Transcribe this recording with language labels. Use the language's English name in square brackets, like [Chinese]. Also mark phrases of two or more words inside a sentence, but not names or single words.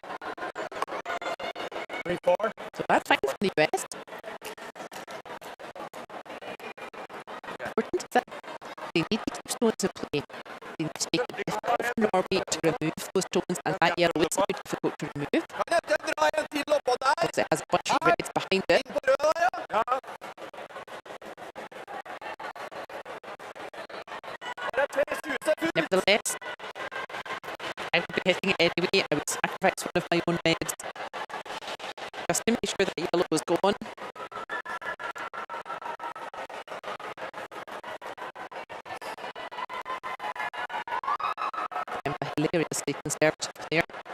[English] 3-4. So that's fine for the US. Important is that they need to keep stones to play. They need to make it difficult for Norway to remove those stones, as that yellow is very difficult to remove, [Norwegian] Kan jeg ikke dra en til oppå der? [English] because it has a bunch of reds behind it. [Norwegian] Inn på røda, ja. Det er 3 suser fullt. [English] Nevertheless, I would be hitting it anyway. I would sacrifice one of my own reds just to make sure that yellow was gone. I'm a hilariously conservative player.